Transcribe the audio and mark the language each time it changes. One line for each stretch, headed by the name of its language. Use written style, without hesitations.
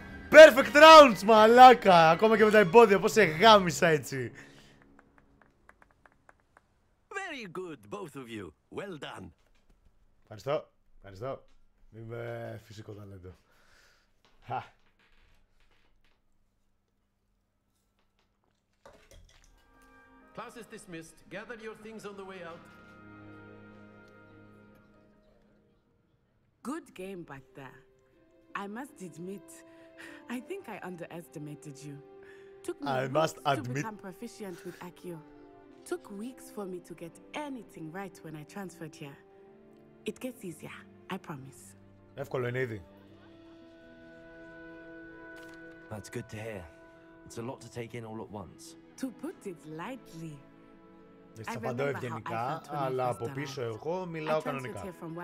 English: Perfect rounds,
Greek: μαλάκα! Ακόμα και με τα εμπόδια, πώς σε γάμισα έτσι.
English: Very good, both of you. Well done.
Greek: Ευχαριστώ. Είμαι φυσικό ταλέντο.
English: Class is dismissed. Gather your things on the way out. Good game back there. I must admit, I think I underestimated you. Took me weeks to become proficient with Accio. Took weeks for me to get anything right when I transferred here. It gets easier, I promise.
Greek: Εύκολο είναι ήδη.
English: That's good to hear. It's a lot to take in all at once. To put it lightly.
Greek: Σας απαντώ ευγενικά, αλλά από πίσω εγώ μιλάω κανονικά.